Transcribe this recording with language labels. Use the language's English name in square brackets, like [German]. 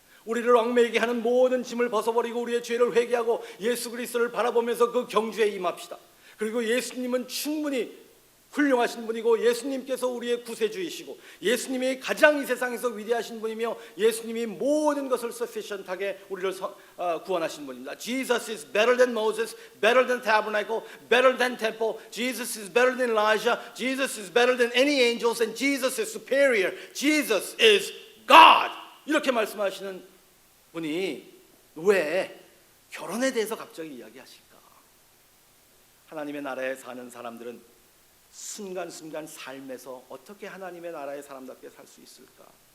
[Korean] 우리를 얽매이게 하는 모든 짐을 벗어버리고 우리의 죄를 회개하고 예수 그리스도를 바라보면서 그 경주에 임합시다. 그리고 예수님은 충분히 훌륭하신 분이고 예수님께서 우리의 구세주이시고 예수님이 가장 이 세상에서 위대하신 분이며 예수님이 모든 것을 sufficient하게 우리를 구원하신 분입니다. [English] Jesus is better than Moses, better than tabernacle, better than temple. Jesus is better than Elijah. Jesus is better than any angels and Jesus is superior. Jesus is God. [Korean] 이렇게 말씀하시는 분이 왜 결혼에 대해서 갑자기 이야기하실까? 하나님의 나라에 사는 사람들은 순간순간 삶에서 어떻게 하나님의 나라의 사람답게 살 수 있을까?